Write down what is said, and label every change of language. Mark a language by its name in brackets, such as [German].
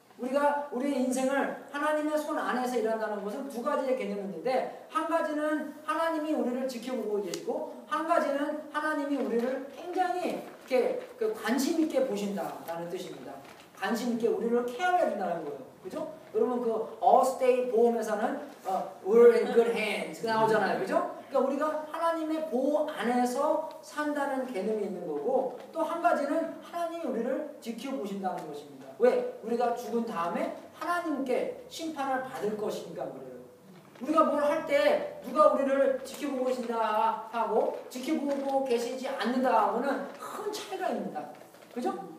[Korean] 우리가 우리의 인생을 하나님의 손 안에서 일한다는 것은 두 가지의 개념이 있는데, 한 가지는 하나님이 우리를 지켜보고 계시고, 한 가지는 하나님이 우리를 굉장히 이렇게 관심 있게 보신다라는 뜻입니다. 관심 있게 우리를 케어해 준다는 거예요. 그죠? 여러분 그 allstate 보험회사는 [English] we're in good hands [Korean] 나오잖아요. 그죠? 그러니까 우리가 하나님의 보호 안에서 산다는 개념이 있는 거고, 또 한 가지는 하나님이 우리를 지켜보신다는 것입니다. 왜? 우리가 죽은 다음에 하나님께 심판을 받을 것이니까 그래요. 우리가 뭘 할 때 누가 우리를 지켜보고 계신다 하고 지켜보고 계시지 않는다 하고는 큰 차이가 있습니다. 그죠?